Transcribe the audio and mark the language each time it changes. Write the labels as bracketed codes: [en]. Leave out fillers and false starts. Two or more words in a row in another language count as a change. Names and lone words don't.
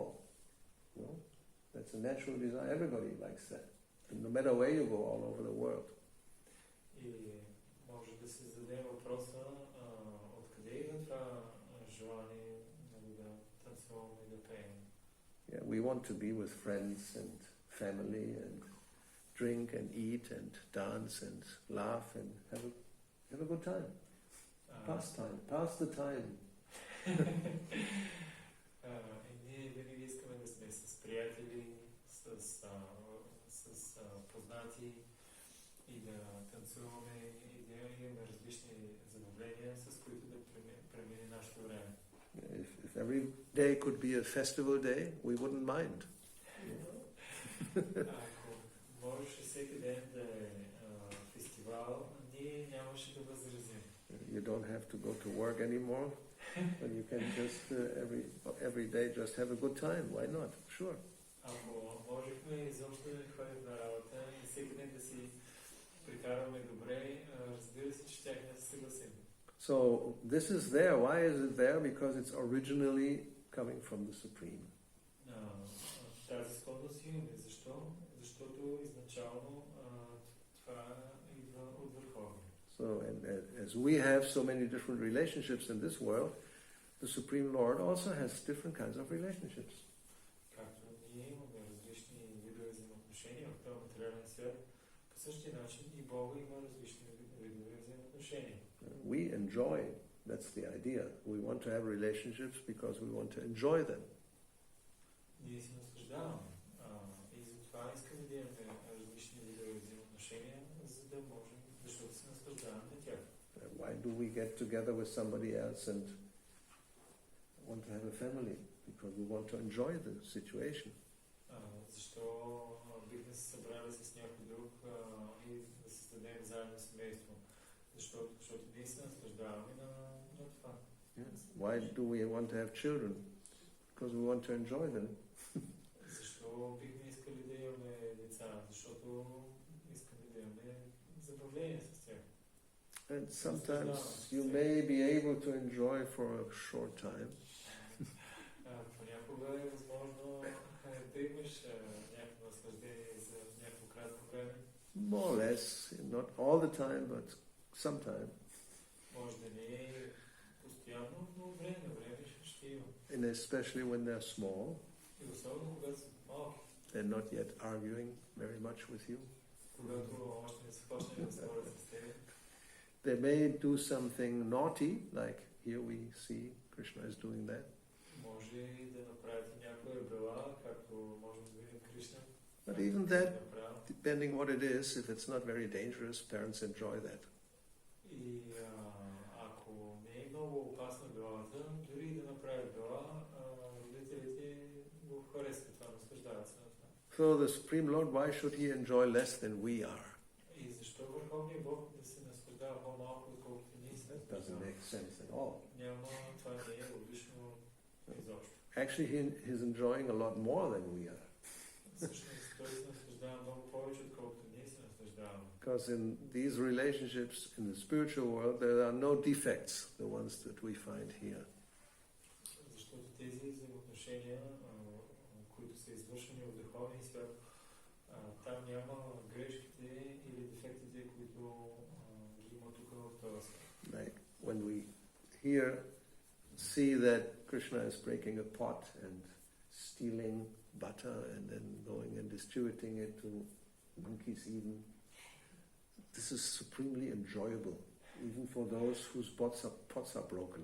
[en] Well, that's a natural desire. Everybody likes that. And no matter where you go all over the world. [bg] И може да се зададе въпроса откъде идва това желание да танцуваме и да пеем. [en] Yeah, we want to be with friends and family and drink and eat and dance and laugh and have a good time. Pass the time. [bg] Ние винаги искаме да сме с приятели, с познати и да танцуваме и да имаме различни забавления, с които да премине нашето време. [en] If every day could be a festival day, we wouldn't mind. [bg] Ако можеше всеки ден да е фестивал, ние нямаше да възразим. [en] You don't have to go to work anymore, and you can just every day just have a good time. Why not? Sure. [bg] Ако можехме изобщо да не ходим на работа и всеки ден да си прекарваме добре, разбира се, че щяхме да се съгласим. [en] So this is there. Why is it there? Because it's originally coming from the Supreme. [bg] Тази склонност имаме. Защо? Защото изначално това идва от Върховния. [en] So, and as we have so many different relationships in this world, the Supreme Lord also has different kinds of relationships. [bg] Както ние имаме различни видове взаимоотношения в този материален свят, по същия начин и Бога има различни видове взаимоотношения. [en] We enjoy, that's the idea. We want to have relationships because we want to enjoy them. [bg] Ние се наслаждаваме и затова искаме да имаме различни видове взаимоотношения, за да можем, защото се наслаждаваме на тях. [en] Why do we get together with somebody else and want to have a family? Because we want to enjoy the situation. [bg] Защо бихме се събрали с някой друг и да създадем заедно семейство? Защото ние се наслаждаваме на това. [en] Yes. Why do we want to have children? Because we want to enjoy them. [bg] Защо бихме искали да имаме деца? Защото искаме да имаме забавление с тях. [en] And sometimes you may be able to enjoy for a short time. [bg] Понякога е възможно да имаш някакво наслаждение за някакво кратко време. [en] More or less, not all the time, but sometime. [bg] Може да не е постоянно, но време ще има. [en] And especially when they're small. [bg] И особено когато са малки. [en] They're not yet arguing very much with you. [bg] Когато още не са почнали да спорят с теб. [en] They may do something naughty, like here we see Krishna is doing that. [bg] Може да направите някоя бела, както можем да видим Кришна. [en] But even that, depending what it is, if it's not very dangerous, parents enjoy that. [bg] И ако не е много опасна белата, дори да направят бела, родителите го харесват това, наслаждават се на това. [en] So the Supreme Lord, why should he enjoy less than we are? [bg] И защо Върховният Бог да се наслаждава по-малко, отколкото ние се [en] That doesn't make sense at all. [bg] Няма, това не е логично изобщо. [en] Actually, he's enjoying a lot more than we are. [bg] Всъщност той се наслаждава много повече, отколкото ние се наслаждаваме. [en] Because in these relationships in the spiritual world, there are no defects, the ones that we find here. [bg] Защото тези взаимоотношения, които са извършени в духовния свят, там няма грешките или дефектите, които ги има тук в този свят. [en] Like when we here see that Krishna is breaking a pot and stealing butter and then going and distributing it to monkeys even. This is supremely enjoyable, even for those whose pots are broken.